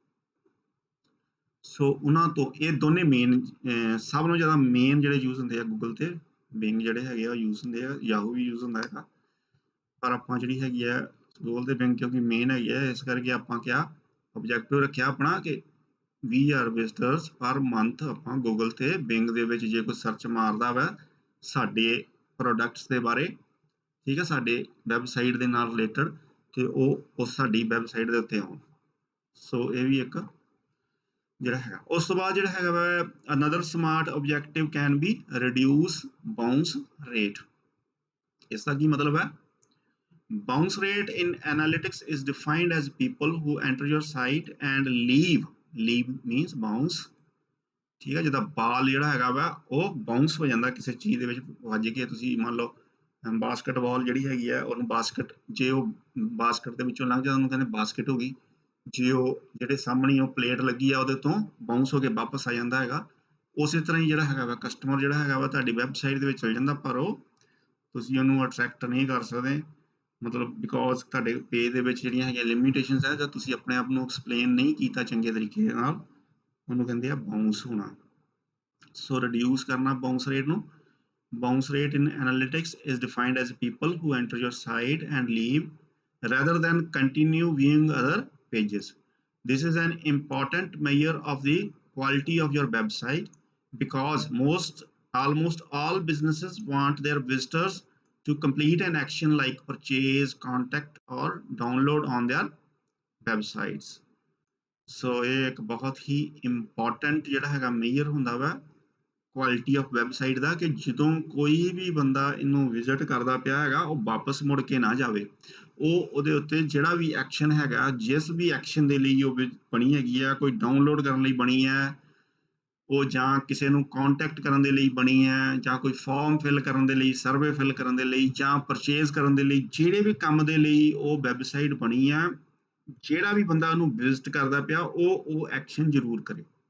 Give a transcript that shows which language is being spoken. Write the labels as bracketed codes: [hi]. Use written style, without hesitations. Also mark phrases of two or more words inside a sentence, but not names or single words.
[pa] ਸੋ ਉਹਨਾਂ ਤੋਂ ਇਹ ਦੋਨੇ ਮੇਨ ਸਭ ਤੋਂ ਜ਼ਿਆਦਾ ਮੇਨ ਜਿਹੜੇ ਯੂਜ਼ ਹੁੰਦੇ ਆ ਗੂਗਲ ਤੇ ਬਿੰਗ ਜਿਹੜੇ ਹੈਗੇ ਆ ਯੂਜ਼ ਹੁੰਦੇ ਆ, ਯਾਹੂ ਵੀ ਯੂਜ਼ ਹੁੰਦਾ ਹੈਗਾ, ਪਰ ਆਪਾਂ ਜਿਹੜੀ ਹੈਗੀ ਆ ਗੂਗਲ ਤੇ ਬਿੰਗ ਕਿਉਂਕਿ ਮੇਨ ਹੈਗੀ ਆ ਇਸ ਕਰਕੇ ਆਪਾਂ ਕਿਹਾ ਆਬਜੈਕਟਿਵ ਰੱਖਿਆ ਆਪਣਾ ਕਿ 20,000 [en] visitors per month [pa] ਆਪਾਂ ਗੂਗਲ ਤੇ ਬਿੰਗ ਦੇ ਵਿੱਚ ਜੇ ਕੋਈ ਸਰਚ ਮਾਰਦਾ ਵਾ ਸਾਡੇ ਪ੍ਰੋਡਕਟਸ ਦੇ ਬਾਰੇ, ਠੀਕ ਹੈ, ਸਾਡੇ ਵੈਬਸਾਈਟ ਦੇ ਨਾਲ ਰਿਲੇਟਡ, ਤੇ ਉਹ ਸਾਡੀ ਵੈਬਸਾਈਟ ਦੇ ਉੱਤੇ ਆਉਣ। ਸੋ ਇਹ ਵੀ ਇੱਕ ਜਿਹੜਾ ਹੈਗਾ। ਉਸ ਤੋਂ ਬਾਅਦ ਜਿਹੜਾ ਹੈਗਾ ਵਾ [en] another smart objective can be reduce bounce rate. [pa] ਇਸ ਦਾ ਕੀ ਮਤਲਬ ਹੈ? [en] Bounce rate in analytics is defined as people who enter your site and leave means bounce, [pa] ਠੀਕ ਹੈ, ਜਿੱਦਾਂ ਬਾਲ ਜਿਹੜਾ ਹੈਗਾ ਵਾ ਉਹ ਬਾਉਂਸ ਹੋ ਜਾਂਦਾ ਕਿਸੇ ਚੀਜ਼ ਦੇ ਵਿੱਚ ਵੱਜ ਕੇ। ਤੁਸੀਂ ਮੰਨ ਲਓ ਬਾਸਕਟਬਾਲ ਜਿਹੜੀ ਹੈਗੀ ਆ ਉਹਨੂੰ ਬਾਸਕਟ, ਜੇ ਉਹ ਬਾਸਕਟ ਦੇ ਵਿੱਚੋਂ ਲੰਘ ਜਾਂਦਾ ਉਹਨੂੰ ਕਹਿੰਦੇ ਬਾਸਕਟ ਹੋ ਗਈ। ਜੇ ਉਹ ਜਿਹੜੇ ਸਾਹਮਣੇ ਉਹ ਪਲੇਟ ਲੱਗੀ ਆ ਉਹਦੇ ਤੋਂ ਬਾਉਂਸ ਹੋ ਕੇ ਵਾਪਸ ਆ ਜਾਂਦਾ ਹੈਗਾ। ਉਸੇ ਤਰ੍ਹਾਂ ਹੀ ਜਿਹੜਾ ਹੈਗਾ ਵਾ ਕਸਟਮਰ ਜਿਹੜਾ ਹੈਗਾ ਵਾ ਤੁਹਾਡੀ ਵੈਬਸਾਈਟ ਦੇ ਵਿੱਚ ਚਲ ਜਾਂਦਾ, ਪਰ ਉਹ ਤੁਸੀਂ ਉਹਨੂੰ ਅਟਰੈਕਟ ਨਹੀਂ ਕਰ ਸਕਦੇ, ਮਤਲਬ ਬਿਕੋਜ਼ ਤੁਹਾਡੇ ਪੇਜ ਦੇ ਵਿੱਚ ਜਿਹੜੀਆਂ ਹੈਗੀਆਂ ਲਿਮਿਟੇਸ਼ਨਸ ਹੈ, ਜਾਂ ਤੁਸੀਂ ਆਪਣੇ ਆਪ ਨੂੰ ਐਕਸਪਲੇਨ ਨਹੀਂ ਕੀਤਾ ਚੰਗੇ ਤਰੀਕੇ ਦੇ ਨਾਲ, ਉਹਨੂੰ ਕਹਿੰਦੇ ਆ ਬਾਉਂਸ ਹੋਣਾ। ਸੋ ਰਿਡਿਊਸ ਕਰਨਾ [en] bounce rate [pa] ਨੂੰ। [en] Bounce rate in analytics is defined as people who enter your site and leave rather than continue viewing other pages. This is an important measure of the quality of your website because almost all businesses want their visitors to complete an action like purchase, contact or download on their websites. [pa] So ਇਹ ਇੱਕ ਬਹੁਤ ਹੀ important ਜਿਹੜਾ ਹੈਗਾ ਮੇਜਰ ਹੁੰਦਾ ਵਾ [en] quality of website [pa] ਦਾ, ਕਿ ਜਦੋਂ ਕੋਈ ਵੀ ਬੰਦਾ ਇਹਨੂੰ ਵਿਜ਼ਿਟ ਕਰਦਾ ਪਿਆ ਹੈਗਾ ਉਹ ਵਾਪਸ ਮੁੜ ਕੇ ਨਾ ਜਾਵੇ। ਉਹ ਉਹਦੇ ਉੱਤੇ ਜਿਹੜਾ ਵੀ ਐਕਸ਼ਨ ਹੈਗਾ, ਜਿਸ ਵੀ ਐਕਸ਼ਨ ਦੇ ਲਈ ਉਹ ਬਣੀ ਹੈਗੀ ਆ, ਕੋਈ ਡਾਊਨਲੋਡ ਕਰਨ ਲਈ ਬਣੀ ਹੈ ਉਹ, ਜਾਂ ਕਿਸੇ ਨੂੰ ਕੰਟੈਕਟ ਕਰਨ ਦੇ ਲਈ ਬਣੀ ਹੈ, ਜਾਂ ਕੋਈ [en] form fill [pa] ਕਰਨ ਦੇ ਲਈ, [en] survey fill [pa] ਕਰਨ ਦੇ ਲਈ, ਜਾਂ ਪਰਚੇਜ਼ ਕਰਨ ਦੇ ਲਈ, ਜਿਹੜੇ ਵੀ ਕੰਮ ਦੇ ਲਈ ਉਹ ਵੈਬਸਾਈਟ ਬਣੀ ਆ, ਜਿਹੜਾ ਵੀ ਬੰਦਾ ਉਹਨੂੰ ਵਿਜ਼ਿਟ ਕਰਦਾ ਪਿਆ ਉਹ ਐਕਸ਼ਨ ਜ਼ਰੂਰ ਕਰੇ।